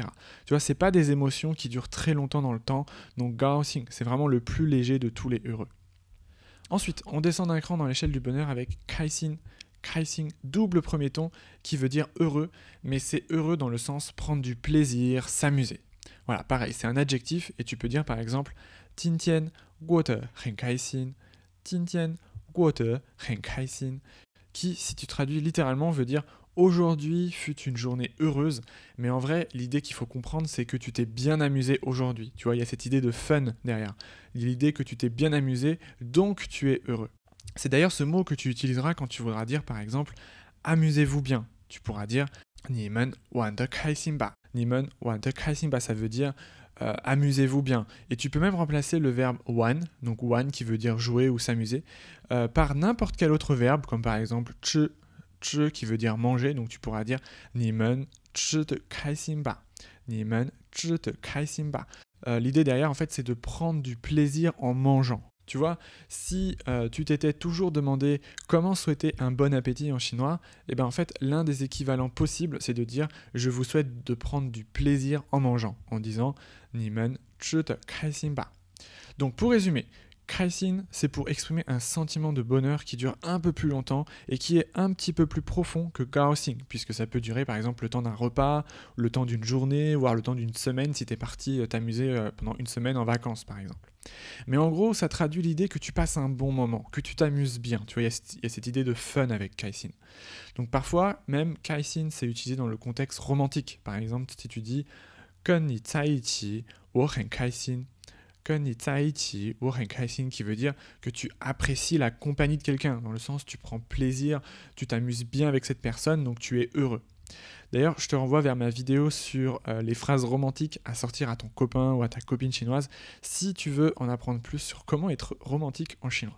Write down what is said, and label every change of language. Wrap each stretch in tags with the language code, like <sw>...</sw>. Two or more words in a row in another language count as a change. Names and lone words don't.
<fr>Tu vois, c'est pas des émotions qui durent très longtemps dans le temps, donc gaoxing, c'est vraiment le plus léger de tous les heureux. Ensuite, on descend d'un cran dans l'échelle du bonheur avec kaixin. Kaixin, double premier ton, qui veut dire heureux, mais c'est heureux dans le sens prendre du plaisir, s'amuser. Voilà, pareil, c'est un adjectif et tu peux dire par exemple</fr> <zh>今天过得很开心. 今天过得很开心,</zh> <fr>qui, si tu traduis littéralement, veut dire aujourd'hui fut une journée heureuse, mais en vrai, l'idée qu'il faut comprendre, c'est que tu t'es bien amusé aujourd'hui. Tu vois, il y a cette idée de fun derrière. L'idée que tu t'es bien amusé, donc tu es heureux. C'est d'ailleurs ce mot que tu utiliseras quand tu voudras dire, par exemple, amusez-vous bien. Tu pourras dire</fr> <zh>你们玩得开心吧. 你们玩得开心吧,</zh> <fr>ça veut dire amusez-vous bien. Et tu peux même remplacer le verbe wan, donc wan qui veut dire jouer ou s'amuser, par n'importe quel autre verbe, comme par exemple 吃 qui veut dire manger, donc tu pourras dire</fr> <zh>你们吃得开心吧. 你们吃得开心吧.</zh> <fr>L'idée derrière, en fait, c'est de prendre du plaisir en mangeant. Tu vois, si tu t'étais toujours demandé comment souhaiter un bon appétit en chinois, et ben en fait, l'un des équivalents possibles, c'est de dire je vous souhaite de prendre du plaisir en mangeant, en disant</fr> <zh>你们吃得开心吧.</zh> <fr>Donc pour résumer, Kaisin, c'est pour exprimer un sentiment de bonheur qui dure un peu plus longtemps et qui est un petit peu plus profond que Gaoxing, puisque ça peut durer par exemple le temps d'un repas, le temps d'une journée, voire le temps d'une semaine si tu es parti t'amuser pendant une semaine en vacances par exemple. Mais en gros, ça traduit l'idée que tu passes un bon moment, que tu t'amuses bien. Tu vois, il y a cette idée de fun avec Kaisin. Donc parfois, même Kaisin, c'est utilisé dans le contexte romantique. Par exemple, si tu dis</fr> <zh>« 跟你在一起，我很开心» 跟你在一起，我很开心,</zh> <fr>qui veut dire que tu apprécies la compagnie de quelqu'un, dans le sens tu prends plaisir, tu t'amuses bien avec cette personne, donc tu es heureux. D'ailleurs, je te renvoie vers ma vidéo sur les phrases romantiques à sortir à ton copain ou à ta copine chinoise, si tu veux en apprendre plus sur comment être romantique en chinois.</fr>